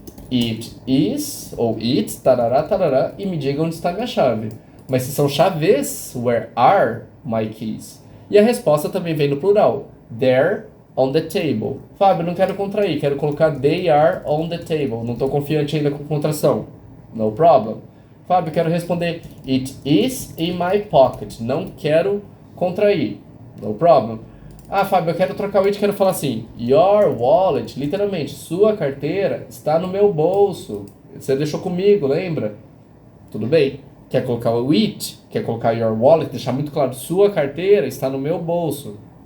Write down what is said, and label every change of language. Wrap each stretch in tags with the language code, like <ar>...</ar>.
<en>It is,</en> <pt>ou it, tarará, tarará, e me diga onde está minha chave. Mas se são chaves,</pt> <en>where are my keys?</en> <pt>E a resposta também vem no plural.</pt> <en>They're on the table.</en> <pt>Fábio, não quero contrair, quero colocar</pt> <en>they are on the table.</en> <pt>Não estou confiante ainda com contração.</pt> <en>No problem.</en> <pt>Fábio, quero responder</pt> <en>it is in my pocket.</en> <pt>Não quero contrair.</pt> <en>No problem.</en> <pt>Ah, Fábio, eu quero trocar o it, quero falar assim,</pt> <en>your wallet,</en> <pt>literalmente, sua carteira está no meu bolso. Você deixou comigo, lembra? Tudo bem. Quer colocar o it, quer colocar</pt> <en>your wallet,</en> <pt>deixar muito claro, sua carteira está no meu bolso.</pt>